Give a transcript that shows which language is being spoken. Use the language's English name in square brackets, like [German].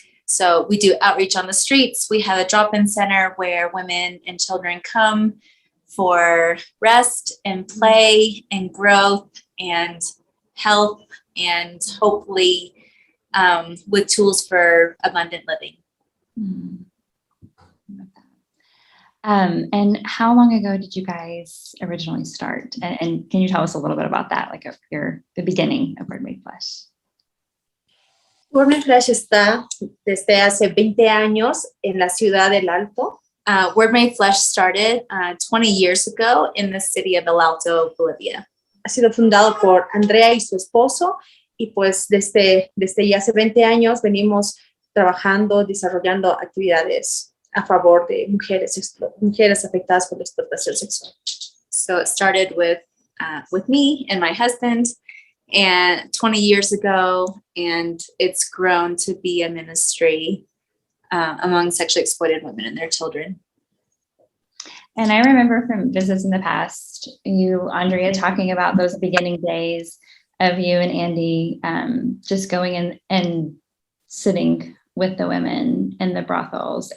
[English] So we do outreach on the streets. We have a drop-in center where women and children come for rest and play and growth and health and hopefully with tools for abundant living. And how long ago did you guys originally start? And can you tell us a little bit about that, like the beginning of Word Made Flesh? [Spanish] Word Made Flesh está desde hace 20 años en la ciudad del Alto. [English] Word Made Flesh started 20 years ago in the city of El Alto, Bolivia. [Spanish] Ha sido fundado por Andrea y su esposo, y pues desde ya hace 20 años venimos trabajando, desarrollando actividades a favor de mujeres afectadas por la explotación sexual. [English] So it started with me and my husband, and 20 years ago, and it's grown to be a ministry among sexually exploited women and their children. And I remember from visits in the past, you, Andrea, talking about those beginning days of you and Andy just going in and sitting with the women in the brothels.